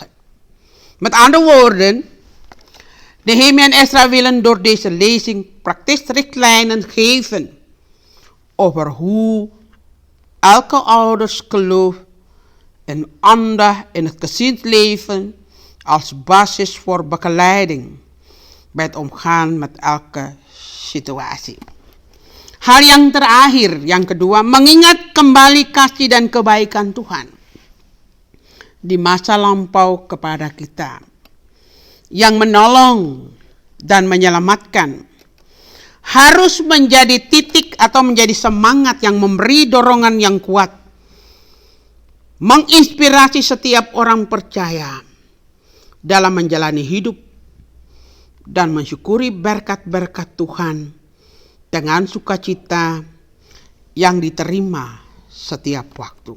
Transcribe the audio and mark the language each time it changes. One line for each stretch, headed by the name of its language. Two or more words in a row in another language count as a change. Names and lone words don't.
Dutch: Met andere woorden, Nehemia en Esra willen door deze lezing praktische richtlijnen geven over hoe elke ouders geloof en aandacht in het gezinsleven als basis voor begeleiding bij het omgaan met elke situatie.
Indonesian: Hal yang terakhir, yang kedua, mengingat kembali kasih dan kebaikan Tuhan di masa lampau kepada kita, yang menolong dan menyelamatkan harus menjadi titik atau menjadi semangat yang memberi dorongan yang kuat, menginspirasi setiap orang percaya dalam menjalani hidup dan mensyukuri berkat-berkat Tuhan dengan sukacita yang diterima setiap waktu.